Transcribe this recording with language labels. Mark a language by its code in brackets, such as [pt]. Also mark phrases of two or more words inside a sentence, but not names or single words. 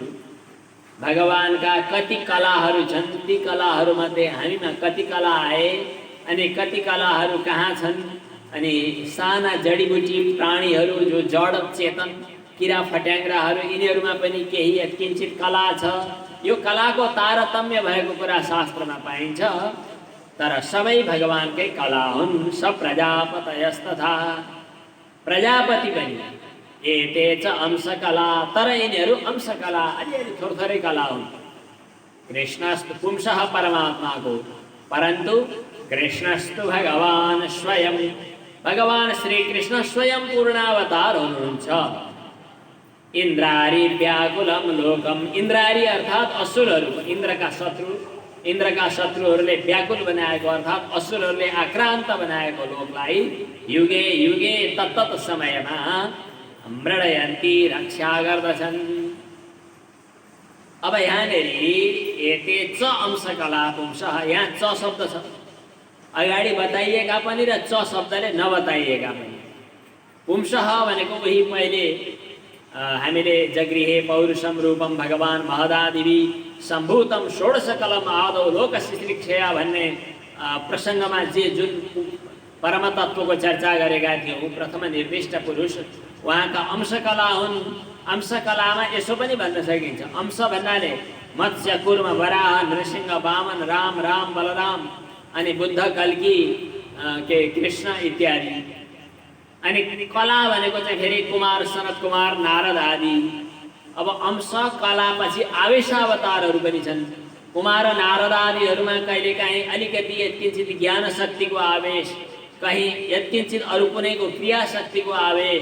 [ne] भगवानका कति कलाहरू छन्, ती कलाहरूमध्ये हामीमा कति कला आए अनि कति कलाहरू कहाँ छन्, अनि साना जडीबुटी प्राणीहरू जो जड चेतन किरा फट्याङ्ग्राहरू यिनीहरूमा पनि केही यत्किञ्चित कला छ। यो कलाको तारतम्य भएको कुरा शास्त्रमा पाइन्छ। तर सबै भगवानकै कला हुन्। [sa] स प्रजापतयस्तथा, [ne] प्रजापति पनि [sa] एते च अंशकला, [ne] तर यिनीहरू अंशकला अलिअलि थोरै कला हुन्। [sa] कृष्णस्तु पुंसः [ne] परमात्माको, परन्तु [sa] कृष्णस्तु भगवान् स्वयं, [ne] भगवान श्रीकृष्ण स्वयं पूर्णावतार हुनुहुन्छ। [sa] इन्द्रारी व्याकुलं लोकम, [ne] इन्द्रारी अर्थात् असुरहरू, इन्द्रका शत्रुहरूले व्याकुल बनाएको अर्थात् असुरहरूले आक्रान्त बनाएको लोकलाई युगे युगे तत्तत समयमा मृडयन्ती रक्षा गर्दछन्। अब यहाँनिर [sa] एते च अंशकला पुंसः, [ne] यहाँ च शब्द छ, अगाडि बताइएका पनि र च शब्दले नबताइएका पनि। पुंसः भनेको उही पहिले हामीले [sa] जगृहे पौरुषम रूपम भगवान महदादिवि सम्भूतम षोडशकलम आदौ लोकशिश्रिक्षया [ne] भन्ने प्रसङ्गमा जुन परमतत्त्वको चर्चा गरेका थियौँ, प्रथम निर्दिष्ट पुरुष उहाँका अंशकला हुन्। अंशकलामा यसो पनि भन्न सकिन्छ, अंश भन्नाले मत्स्य कुर्म वराह नृसिंह वामन राम राम बलराम अनि बुद्ध कल्की के कृष्ण इत्यादि। अनि कला भनेको चाहिँ फेरि कुमार सनत कुमार नारद आदि। अब अंश कलापछि आवेशावतारहरू पनि छन्। कुमार नारद आदिहरूमा कहिलेकाहीँ अलिकति यत्किञ्चित ज्ञान शक्तिको आवेश, कहीँ यत्किञ्चित अरू कुनैको क्रिया शक्तिको आवेश।